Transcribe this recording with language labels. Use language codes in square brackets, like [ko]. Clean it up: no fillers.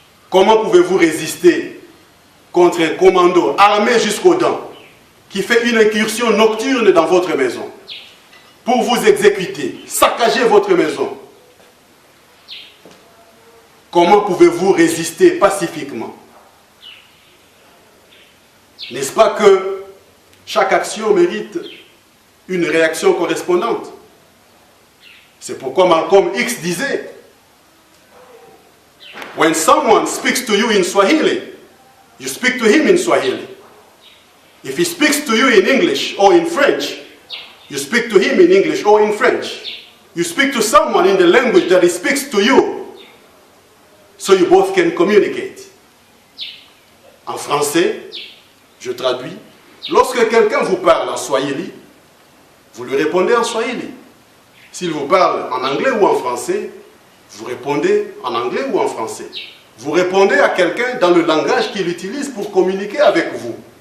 [fr] Comment pouvez-vous résister contre un commando armé jusqu'aux dents qui fait une incursion nocturne dans votre maison pour vous exécuter, saccager votre maison? Comment pouvez-vous résister pacifiquement? N'est-ce pas que chaque action mérite une réaction correspondante? C'est pourquoi Malcolm X disait: [en] when someone speaks to you in Swahili, you speak to him in Swahili. If he speaks to you in English or in French, You speak to him in English or in French. You speak to someone in the language that he speaks to you. So you both can communicate. [fr] En français, je traduis. Lorsque quelqu'un vous parle en Swahili, vous lui répondez en Swahili. S'il vous parle en anglais ou en français, vous répondez en anglais ou en français. Vous répondez à quelqu'un dans le langage qu'il utilise pour communiquer avec vous.